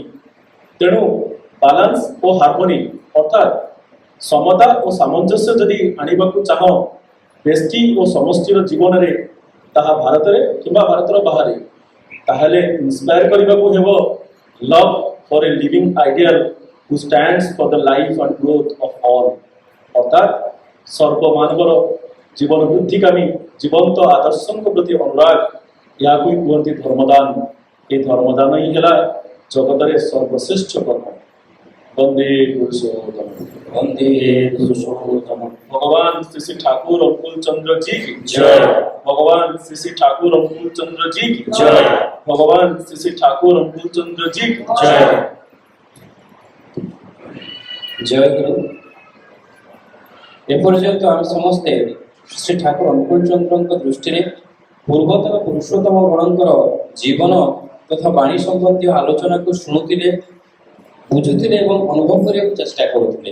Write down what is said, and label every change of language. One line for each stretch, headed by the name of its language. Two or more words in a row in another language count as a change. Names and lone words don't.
Odia: ତେଣୁ ବାଲାନ୍ସ ଓ ହାରମୋନି ଅର୍ଥାତ୍ ସମତା ଓ ସାମଞ୍ଜସ୍ୟ ଯଦି ଆଣିବାକୁ ଚାହ ବ୍ୟକ୍ତି ଓ ସମଷ୍ଟିର ଜୀବନରେ ତାହା ଭାରତରେ କିମ୍ବା ଭାରତର ବାହାରେ, ତାହେଲେ ଇନ୍ସପାୟାର କରିବାକୁ ହେବ
English: love for a living ideal who stands for the life and growth of all
Odia: ଅର୍ଥାତ୍ ସର୍ବମାନବର ଜୀବନ ବୃଦ୍ଧିକାମୀ ଜୀବନ୍ତ ଆଦର୍ଶଙ୍କ ପ୍ରତି ଅନୁରାଗ, ଏହାକୁ ହିଁ କୁହନ୍ତି ଧର୍ମଦାନ। ଏ ଧର୍ମଦାନ ହିଁ ହେଲା ଜଗତରେ ସର୍ବଶ୍ରେଷ୍ଠ କର୍ମ। ବନ୍ଦେ ପୁରୁଷୋତ୍ତମ, ବନ୍ଦେ ପୁରୁଷୋତ୍ତମ।
Hindi: भगवान श्री श्री ठाकुर अंकुल चंद्र जी की जय। भगवान श्री श्री ठाकुर अंकुल चंद्र जी की जय। भगवान श्री श्री ठाकुर अंकुल चंद्र जी की जय।
Odia: ଜୟ ଗୁରୁ। ଏପର୍ଯ୍ୟନ୍ତ ଆମେ ସମସ୍ତେ ଶ୍ରୀ ଠାକୁର ଅନୁକୂଳ ଚନ୍ଦ୍ରଙ୍କ ଦୃଷ୍ଟିରେ ପୂର୍ବତନ ପୁରୁଷୋତ୍ତମ ଗଣଙ୍କର ଜୀବନ ତଥା ବାଣୀ ସମ୍ବନ୍ଧୀୟ ଆଲୋଚନାକୁ ଶୁଣୁଥିଲେ, ବୁଝୁଥିଲେ ଏବଂ ଅନୁଭବ କରିବାକୁ ଚେଷ୍ଟା କରୁଥିଲେ।